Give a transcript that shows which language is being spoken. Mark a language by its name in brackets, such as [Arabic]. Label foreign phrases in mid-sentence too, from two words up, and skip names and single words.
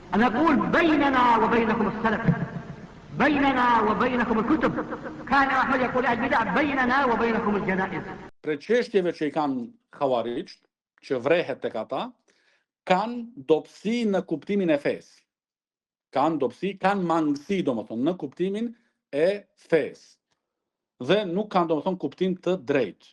[Arabic] نقول بيننا وبينكم السلف بيننا وبينكم الكتب كان أحمد يقول البدع بيننا وبينكم الجنائز. [Albanian] Për çështjeve që i kanë xhavarixht, që vrehet tek ata, kanë dobësi në kuptimin e fesë. Kanë dobësi, kanë mangësi domethënë në kuptimin e fesë. Dhe nuk kanë domethënë kuptim të drejtë.